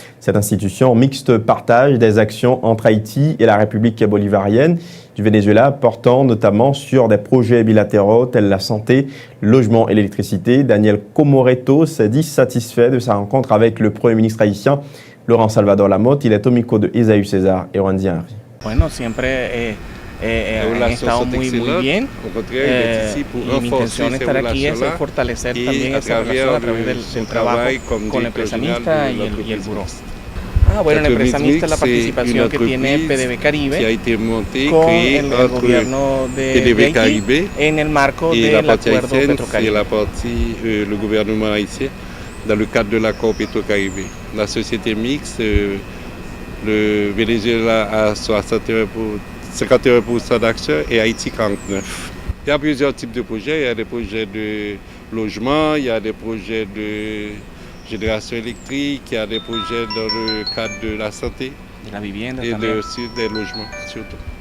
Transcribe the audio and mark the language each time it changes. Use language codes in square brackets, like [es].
[fr] Cette institution mixte partage des actions entre Haïti et la République bolivarienne du Venezuela, portant notamment sur des projets bilatéraux tels la santé, le logement et l'électricité. Daniel Comoreto s'est dit satisfait de sa rencontre avec le Premier ministre haïtien Laurent Salvador Lamotte. Il est au micro de Esaü César et Randy Henry. [es] Bueno, siempre han estado muy bien. Y mi intención de estar aquí es fortalecer también esa relación a través del trabajo con la empresa mixta y el buró. Bueno, la empresa mixta es la participación que tiene PDB Caribe con el gobierno de Haití en el marco del acuerdo Petro-Caribe. [fr] La partie le gouvernement haïtien dans le cadre de l'accord Petro-Caribe. La société mixte, le Venezuela a 51% d'actions et Haïti 49%. Il y a plusieurs types de projets. Il y a des projets de logement, il y a des projets de génération électrique, il y a des projets dans le cadre de la santé et aussi des logements surtout.